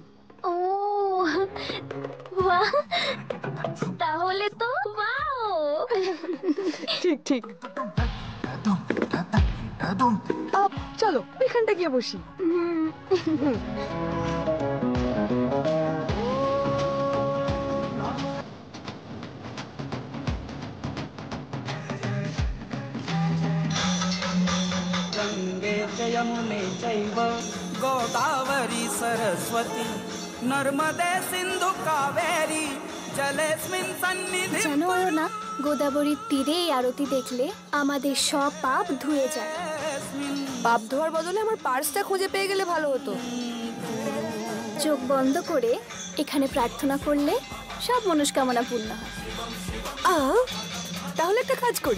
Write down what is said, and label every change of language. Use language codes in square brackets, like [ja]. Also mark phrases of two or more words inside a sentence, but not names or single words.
[bn] ও বাহ, তাহলে তো ওয়াও। ঠিক ঠিক। চলো এখানটা গিয়ে বসি। [sa] गंगे च यमुने चैव गोदावरी सरस्वती नर्मदे सिंधु कावेरी जलेस्मिन् सन्निधिं [bn] জানো না, গোদাবরীর তীরে এই আরতি দেখলে আমাদের সব পাপ ধুয়ে যায়। পাপ ধোয়ার বদলে আমার পার্সটা খুঁজে পেয়ে গেলে ভালো হতো। চোখ বন্ধ করে এখানে প্রার্থনা করলে সব মনস্কামনা পূর্ণ হয়। তাহলে একটা কাজ করি।